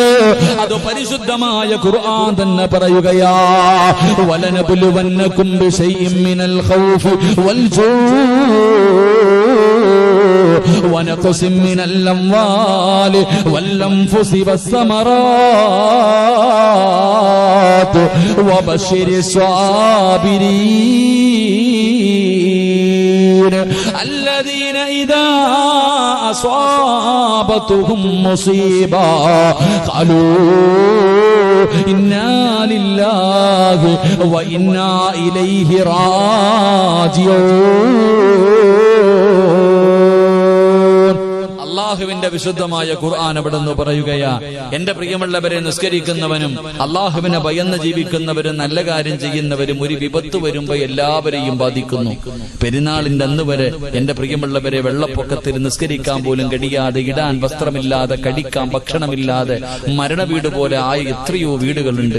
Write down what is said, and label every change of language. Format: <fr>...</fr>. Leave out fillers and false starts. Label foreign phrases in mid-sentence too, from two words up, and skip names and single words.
<ml>അത് പരിശുദ്ധമായ ഖുർആൻ തന്നെ പറയുകയാ,</ml> <ar>ولنبلونكم بشيء من الخوف والجوع ونقص من الأموال والأنفس والثمرات وبشر الصابرين الذين إذا أصابتهم مصيبة قالوا إنا لله وإنا إليه راجعون.</ar> <ml>അല്ലാഹുവിന്റെ വിശുദ്ധമായ ഖുർആൻ അവിടുന്ന് പറയുകയാ, എന്റെ പ്രിയമുള്ളവരെ, നിസ്കരിക്കുന്നവനും അല്ലാഹുവിനെ ഭയന്ന് ജീവിക്കുന്നവരും നല്ല കാര്യം ചെയ്യുന്നവരും ഒരു വിപത്ത് വരുമ്പോ എല്ലാവരെയും ബാധിക്കുന്നു. പെരുന്നാളിന്റെ അന്ന് വരെ എന്റെ പ്രിയമുള്ളവരെ, വെള്ളപ്പൊക്കത്തിൽ നിസ്കരിക്കാൻ പോലും കഴിയാതെ, ഇടാൻ വസ്ത്രമില്ലാതെ, കഴിക്കാൻ ഭക്ഷണമില്ലാതെ മരണവീട് പോലെ ആയ എത്രയോ വീടുകളുണ്ട്.</ml>